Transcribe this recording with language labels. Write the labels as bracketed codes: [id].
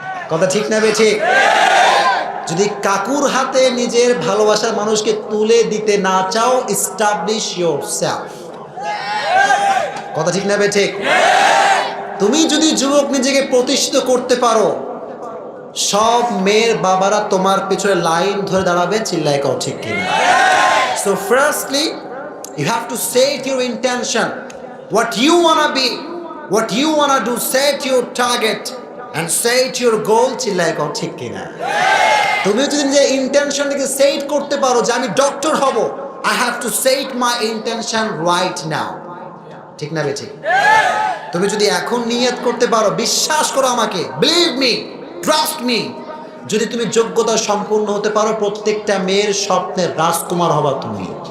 [bn] কথা ঠিক না বে ঠিক? যদি কাকুর হাতে নিজের ভালোবাসার মানুষকে তুলে দিতে না চাও, [en] Establish yourself. [bn] কথা ঠিক না বে ঠিক? তুমি যদি যুবক নিজেকে প্রতিষ্ঠিত করতে পারো, সব মেয়ের বাবারা তোমার পিছনে লাইন ধরে দাঁড়াবে, চিল্লায় কও ঠিক কিনা? [en] So firstly, you have to set your intention, what you wanna be, what you wanna do, set your target and set your goal, [bn] চিল্লায় কও ঠিক কিনা? তুমি যদি নিজের ইন্টেনশনটাকে সেট করতে পারো যে আমি ডক্টর হব, [en] I have to set my intention right now, [bn] ঠিক না বে ঠিক? তুমি যদি এখন নিয়ত করতে পারো, বিশ্বাস করো আমাকে, [en] believe me, trust me, [bn] যদি তুমি যোগ্যতা সম্পূর্ণ হতে পারো, প্রত্যেকটা মেয়ের স্বপ্নের রাজকুমার হবা তুমি।